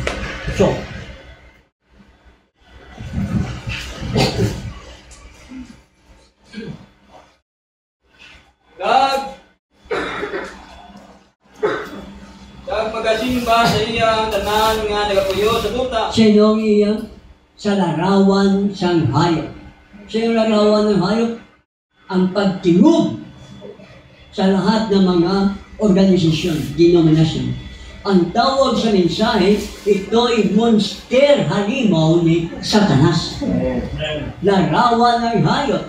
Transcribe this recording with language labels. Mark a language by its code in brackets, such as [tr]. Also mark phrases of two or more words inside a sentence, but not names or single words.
[hil] Kag magasimba sa iyang tanan nga nagapuyo sa duta. sino iya sa larawan sang hayop. [tl] Sino larawan ng hayop? Ang pagtingog sa lahat ng mga organisasyon, denominasyon. Ang tawag sa mensahe, ito'y monster halimaw ni Satanas. Larawan ng hayop.